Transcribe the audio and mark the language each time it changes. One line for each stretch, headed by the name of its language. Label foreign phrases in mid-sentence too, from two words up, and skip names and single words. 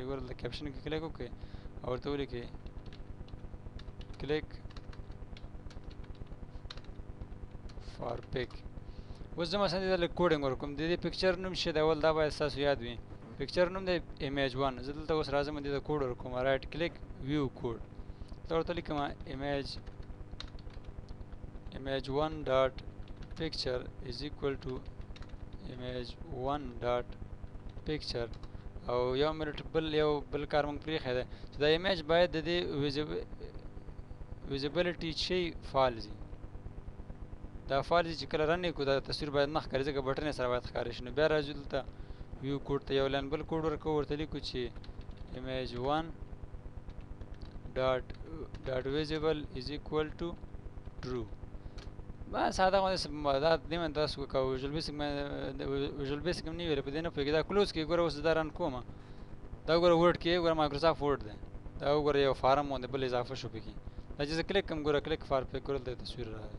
Pashto: ګوره دلته کیپشن کې کلیک وکړئ او ورته ولیکئ
English: click for pic.
Pashto: اوس زه مثلا دې ته لږ کوډینګ ورکوم. د دې پکچر نوم چې دی اول دا باید ستاسو یاد وي. پکچر نوم دی ایمیج 1. زه دلته اوس راځم دې ته کوډ ورکوم
English: right click view code.
Pashto: دلته ورته لیکم
English: image 1 dot picture is equal to image 1 dot picture.
Pashto: او یو منټ بل کار موږ پرېښی دی چې دا ایمیج باید د دې ویزیبلیټي شي فالز وي. دا فالز چې کله رن یې کړو دا تصویر باید نه ښکاري ځکه بټن یې سره باید ښکاره شي. نو بیا راځو دلته
English: view code
Pashto: ته یو لاین بل کوډ ورکوو ورته لیکو چې
English: image 1 dot visible is equal to true.
Pashto: بس ساده غوندې دا دې باندې تاسو کوو. ویژوال بیسک هم نه ویل په دې نه پوهېږي. دا کلوز کې ګوره اوس دا رن کوم دا ګوره ورډ کې ګوره مایکروسافټ ورډ دی. دا وګوره یو فارم غوندې بل اضافه شو پکې. دا چې زه کلیک کوم ګوره
English: click for pic
Pashto: ګوره دلته تصویر راغی.